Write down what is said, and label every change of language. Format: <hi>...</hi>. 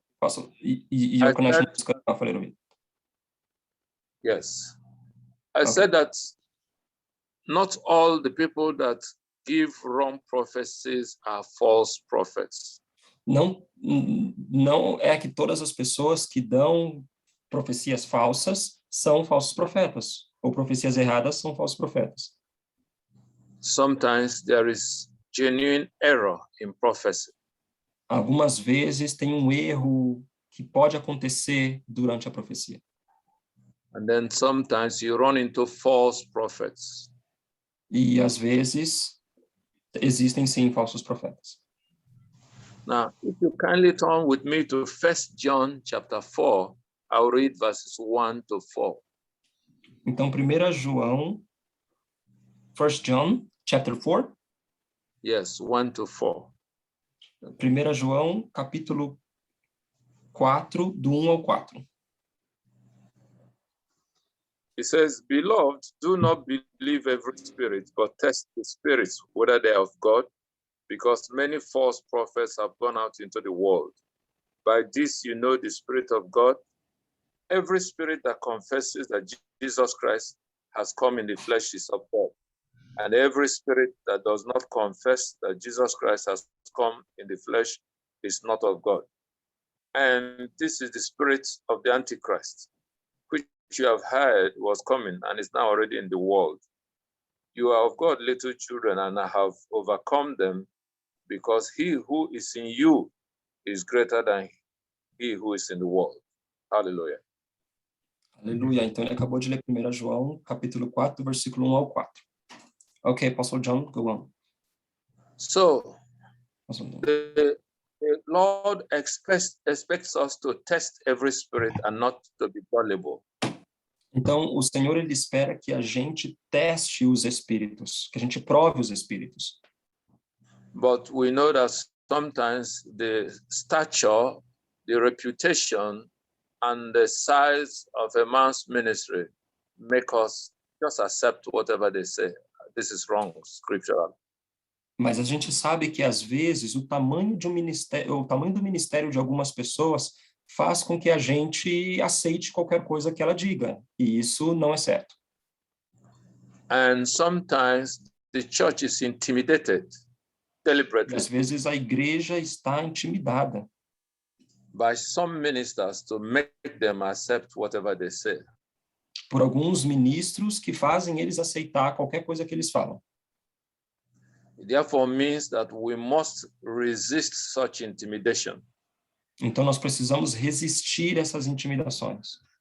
<en>Your connection is cut off a little bit. yes. I Okay. said that not all the people that give wrong prophecies are false prophets.</en> <pt>Não é que todas as pessoas que dão profecias falsas são falsos profetas, ou profecias erradas são falsos profetas.</pt> <en>Sometimes there is genuine error in prophecy.</en> <pt>Algumas vezes tem um erro que pode acontecer durante a profecia.</pt> <en>And then sometimes you run into false prophets.</en> <pt>E às vezes existem sim falsos profetas.</pt> <en>Now, if you kindly turn with me to 1 John chapter 4, I'll read verses 1 to 4.</en> <pt>Então, 1 João,</pt> <en>1 John, chapter 4. Yes, 1 to 4.</en> <pt>1 João, capítulo 4, do 1 ao 4.</pt> <en>It says, "Beloved, do not believe every spirit, but test the spirits, whether they are of God, because many false prophets have gone out into the world. By this you know the Spirit of God. Every spirit that confesses that Jesus Christ has come in the flesh is of God. And every spirit that does not confess that Jesus Christ has come in the flesh is not of God. And this is the spirit of the Antichrist, which you have heard was coming and is now already in the world. You are of God, little children, and have overcome them, because he who is in you is greater than he who is in the world." Hallelujah.</en> <pt>Aleluia. Então, ele acabou de ler 1 João, capítulo 4, versículo 1 ao 4.</pt> <en>Ok, Apostle John, go on. So, Apostle John. the Lord expects us to test every spirit and not to be gullible.</en> <pt>Então, o Senhor, ele espera que a gente teste os espíritos, que a gente prove os espíritos.</pt> <en>But we know that sometimes the stature, the reputation, and the size of a man's ministry make us just accept whatever they say. This is wrong, scriptural.</en> <pt>Mas a gente sabe que, às vezes, o tamanho do ministério de algumas pessoas faz com que a gente aceite qualquer coisa que ela diga. E isso não é certo.</pt> <en>And sometimes the church is intimidated</en> <pt>E,</pt> <en>deliberately</en> <pt>às vezes, a igreja está intimidada</pt> <en>by some ministers to make them accept whatever they say.</en> <pt>por alguns ministros que fazem eles aceitar qualquer coisa que eles falam.</pt> <en>It therefore means that we must resist such intimidation.</en> <pt>Então, nós precisamos resistir essas intimidações.</pt>